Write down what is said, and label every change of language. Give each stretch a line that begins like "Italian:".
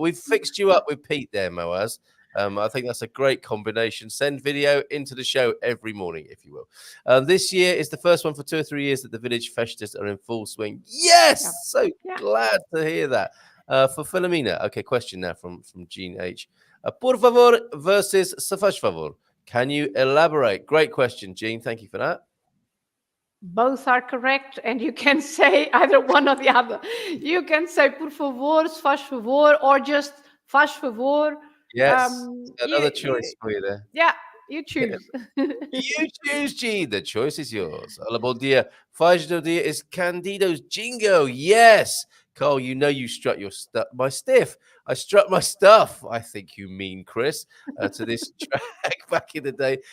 English: We've fixed you up with Pete there, Moaz. I think that's a great combination. Send video into the show every morning, if you will. This year is the first one for 2 or 3 years that the village festas are in full swing. Yes! So glad to hear that. For Filomena, okay, question now from Jean H.
Portuguese: Por favor versus se faz favor.
English: Can you elaborate? Great question, Jean. Thank you for that. Both are correct, and you can say either one or the other. You can say por favor, se faz favor, or just faz favor. Yes, another choice for you there. Yeah, you choose. You choose, Jean. The choice is yours.
Portuguese: Hola, bom dia.
English: Faz do dia is Candido's Jingo. Yes. Carl, you know you struck my stiff. I struck my stuff, I think you mean, Chris, to this track back in the day.